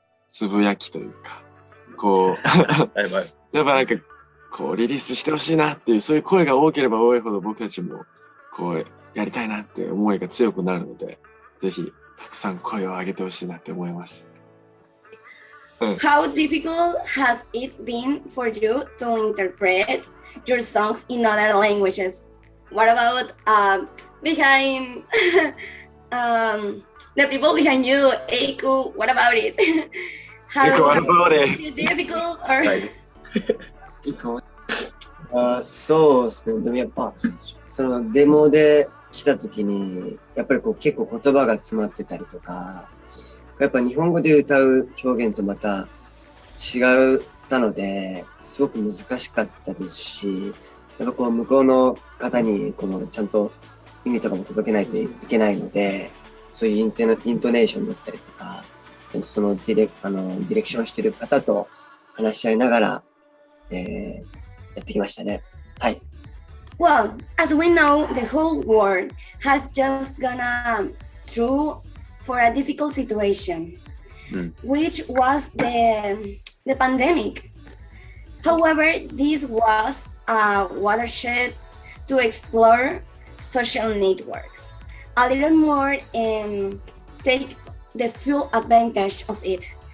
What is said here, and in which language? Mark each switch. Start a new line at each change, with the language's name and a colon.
Japanese: つぶやきというか、こうやっぱこうリリースしてほしいなっていうそういう声が多ければ多いほど僕たちもこうやりたいなっていう思いが強くなるので、ぜひたくさん声を上げてほしいなって思います。
English: How difficult has it been for you to interpret your songs in other languages? What about behind the people behind you, Eiku? What about it? How What about it? is it difficult or?
Japanese: そうですね。でもやっぱそのデモで来た時にやっぱりこう結構言葉が詰まってたりとか、やっぱ日本語で歌う表現とまた違ったので、すごく難しかったですし、やっぱこう向こうの方にこのちゃんと意味とかも届けないといけないので、そういうイントネーションだったりとか、そのディレクションしてる方と話し合いながら、やってきましたね。はい。
English: Well, as we know, the whole world has just gone through for a difficult situation, which was the pandemic. However, this was a watershed to explore social networks a little more and take the full advantage of it.